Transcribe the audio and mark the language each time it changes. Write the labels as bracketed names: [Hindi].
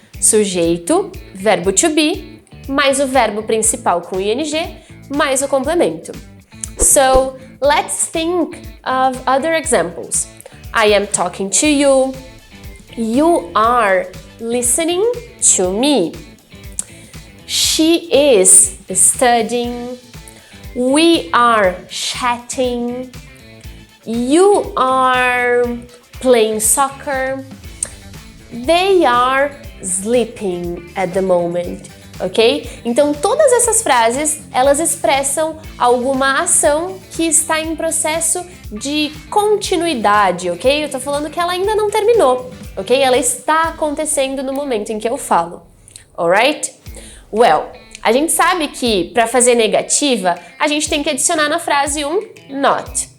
[Portuguese] Sujeito, verbo to be, mais o verbo principal com ing, mais o complemento. [English] So let's think of other examples. I am talking to you. You are listening to me. She is studying. We are chatting. You are playing soccer. They are sleeping at the moment. Ok? [Portuguese] Então, todas essas frases, elas expressam alguma ação que está em processo de continuidade, ok? Eu tô falando que ela ainda não terminou, ok? Ela está acontecendo no momento em que eu falo, alright? Well, a gente sabe que para fazer negativa, a gente tem que adicionar na frase um not.